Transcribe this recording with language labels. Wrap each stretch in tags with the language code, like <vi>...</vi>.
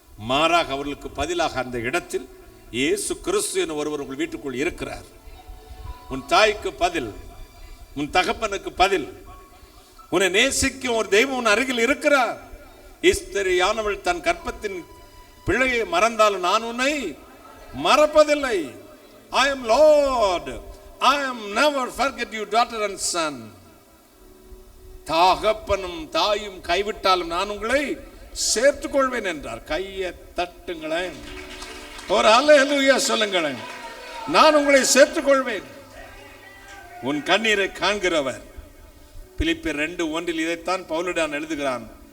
<ta>மாறாக அவர்களுக்கு பதிலாக அந்த இடத்தில் இயேசு கிறிஸ்து என ஒருவர் உங்கள் வீட்டுக்குள் இருக்கிறார். உன் தாய்க்கு பதில், உன் தகப்பனுக்கு பதில், உன்னை நேசிக்கும் ஒரு தெய்வம் உன் அருகில் இருக்கிறார். ஈஸ்தரியானவள் தன் கற்பத்தின் பிள்ளையை மறந்தாலும் நான் உன்னை மறப்பதில்லை.</ta> <en>I am Lord, I am never forget you daughter and son.</en> <ta>தகப்பனும் தாயும் கைவிட்டாலும் நான் உங்களை சேர்த்துக் கொள்வேன் என்றார். கையை தட்டுங்களேன், ஒரு அல்லேலூயா சொல்லுங்களேன். நான் உங்களை சேர்த்துக் கொள்வேன். உன் கண்ணீரை காண்கிறவர். பிலிப்பியர் 2:1 இதைத்தான் பவுலுடன் எழுதுகிறான்.</ta>